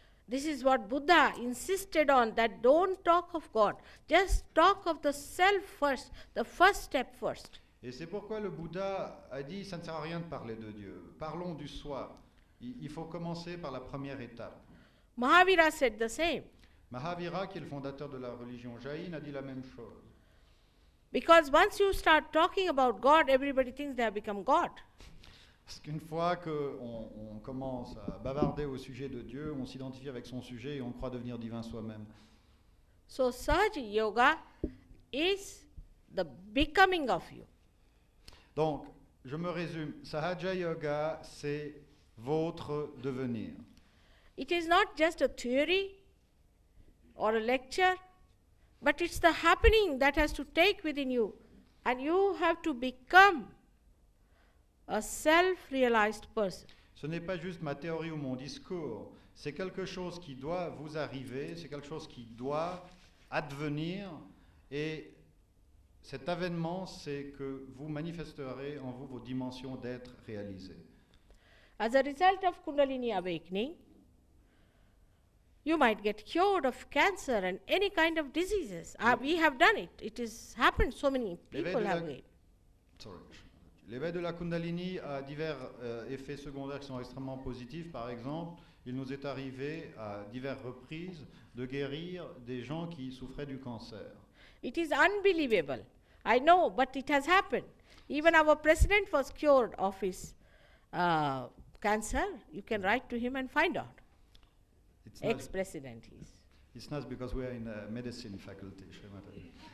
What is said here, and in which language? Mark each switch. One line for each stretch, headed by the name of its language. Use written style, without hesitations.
English: This is what Buddha insisted on, that don't talk of God, just talk of the self first, the first step first.
French: Et c'est pourquoi le Bouddha a dit, ça ne sert à rien de parler de Dieu, parlons du soi. Il faut commencer par la première étape.
English: Mahavira said the same.
French: Mahavira, qui est le fondateur de la religion jaïne, a dit la même chose.
English: Because once you start talking about God, everybody thinks they have become God.
French: Parce qu'une fois qu'on commence à bavarder au sujet de Dieu, on s'identifie avec son sujet et on croit devenir divin soi-même.
English: So Sahaja Yoga is the becoming of you.
French: Donc, je me résume, Sahaja Yoga, c'est votre devenir.
English: It is not just a theory or a lecture, but it's the happening that has to take within you, and you have to become a self-realized person.
French: Ce n'est pas juste ma théorie ou mon discours, c'est quelque chose qui doit vous arriver, c'est quelque chose qui doit advenir, et cet avènement, c'est que vous manifesterez en vous vos dimensions d'être réalisées.
English: As a result of Kundalini awakening, you might get cured of cancer and any kind of diseases. We have done it. It has happened. So many people have it.
French: L'éveil de la Kundalini a divers effets secondaires qui sont extrêmement positifs. Par exemple, il nous est arrivé à diverses reprises de guérir des gens qui souffraient du cancer.
English: It is unbelievable. I know, but it has happened. Even our president was cured of his cancer. You can write to him and find out. Ex-president he is. It's not because we are in a medicine faculty, Shri Mataji.